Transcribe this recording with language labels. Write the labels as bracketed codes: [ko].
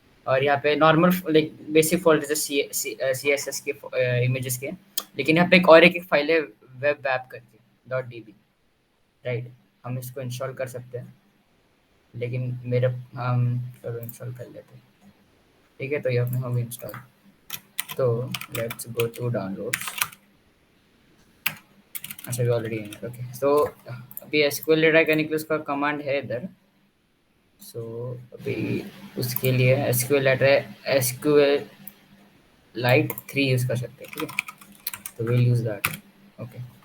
[hi] और यहाँ पे नॉर्मल लाइक बेसिक फोल्डर जैसे CSS के इमेजेस के, लेकिन यहाँ पे एक फाइल है वेब ऐप करके .db, राइट. हम इसको इंस्टॉल कर सकते हैं, लेकिन हम चलो इंस्टॉल कर लेते हैं, ठीक है. तो ये अपने होगी इंस्टॉल. [en] तो let's go to downloads. [hi] अच्छा, भी ऑलरेडी है. ओके. तो अभी SQL डेटा करने के लिए उसका कमांड है इधर. सो अभी उसके लिए SQLite 3 यूज़ कर सकते हैं, ठीक है. तो [en] Will use that. [hi] ओके.